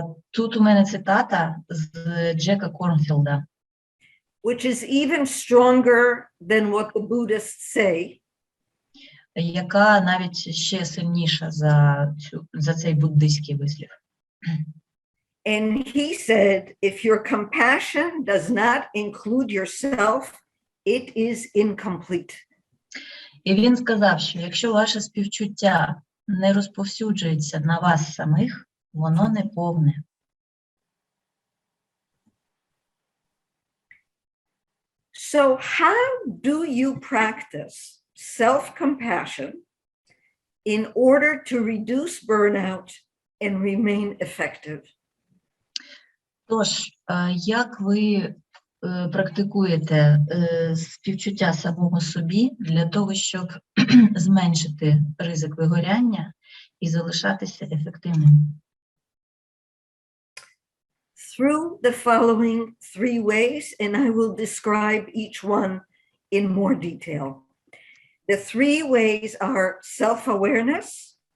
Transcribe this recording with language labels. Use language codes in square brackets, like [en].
[uk] Тут у мене цитата з Джека Корнфілда, [en] which is even stronger than what the Buddhists say. [uk] яка навіть ще сильніша за цей буддийський вислів. [en] And he said, if your compassion does not include yourself, it is incomplete. [uk] І він сказав, що якщо ваше співчуття не розповсюджується на вас самих, воно не повне. [en] So how do you practice self-compassion in order to reduce burnout and remain effective? [uk] Тож, як ви практикуєте співчуття самому собі для того, щоб зменшити ризик вигоряння і залишатися ефективним? [en] Through the following three ways, and I will describe each one in more detail. The three ways are self-awareness,